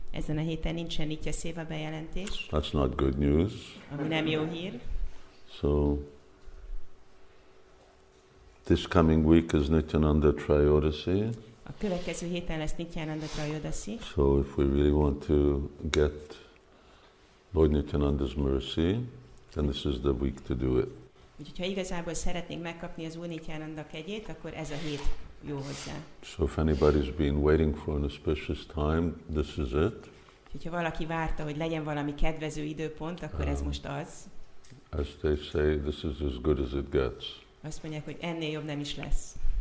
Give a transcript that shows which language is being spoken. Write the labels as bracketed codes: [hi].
[hu] Ezen a héten nincsen Nitya Seva bejelentés. [en] That's not good news. [hu] Ami nem jó hír. [en] So, this coming week is Nityananda Trayodasi. [hu] A következő héten lesz Nityananda Trayodasi. [en] So, if we really want to get Lord Nityananda's mercy, then this is the week to do it. [hu] Úgyhogy ha igazából szeretnénk megkapni az Úr Nityananda kegyét, akkor ez a hét jó hozzá. [en] So if anybody's been waiting for an auspicious time, this is it. [hu] Ha valaki várta, hogy legyen valami kedvező időpont, akkor ez most az. [en] As they say, this is as good as it gets. [hu] Azt mondják, hogy ennél jobb nem is lesz.